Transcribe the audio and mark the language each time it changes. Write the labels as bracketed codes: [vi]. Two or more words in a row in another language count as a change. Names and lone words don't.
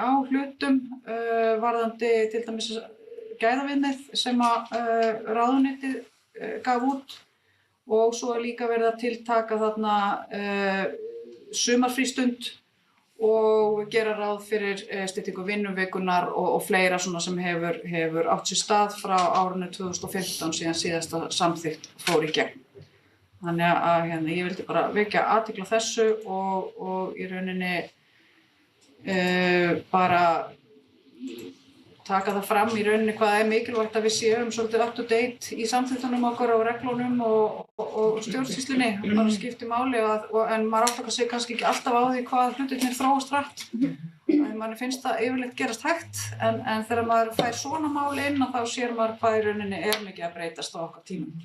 [is] á hlutum varðandi til dæmis gæðaviðmið sem að ráðuneytið gaf út og svo líka verið að tiltaka þarna sumarfrístund og gera ráð fyrir styttingu vinnuvikunar og fleira svona sem hefur átt sér stað frá árinu 2015 síðan síðasta samþykkt fór í gegn. Þannig að ég vildi bara vekja athygli á þessu og í rauninni bara taka það fram í rauninni hvað mikilvægt að við séum svolítið [en] up to date [is] í samþykktunum okkar og reglunum og stjórnsýslunni. Bara skiptir máli en maður áttar sig kannski ekki alltaf á því hvað hlutirnir þróast hratt. Manni finnst það yfirleitt gerast hægt en þegar maður fær svona mál inn þá sér maður hvað í rauninni mikið að breytast á okkar tímum.